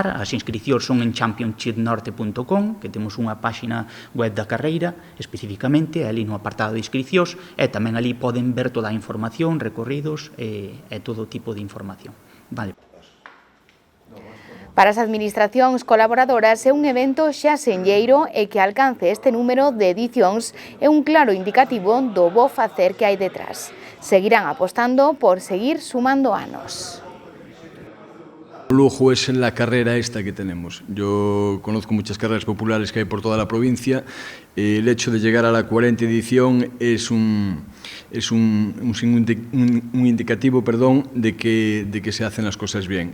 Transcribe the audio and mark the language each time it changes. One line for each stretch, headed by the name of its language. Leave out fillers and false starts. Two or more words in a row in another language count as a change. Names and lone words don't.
Galician: As inscricións son en championshipnorte.com, que temos unha páxina web da carreira especificamente, ali no apartado de inscricións, e tamén ali poden ver toda a información, recorridos e todo tipo de información. Vale. Para as administracións colaboradoras é un evento xa senlleiro, e que alcance este número de edicións é un claro indicativo do bo facer que hai detrás. Seguirán apostando por seguir sumando anos.
Spanish: Lujo es la carrera esta que tenemos. Yo conozco muchas carreras populares que hay por toda la provincia. El hecho de llegar a la 40ª edición es un indicativo, de que se hacen las cosas bien.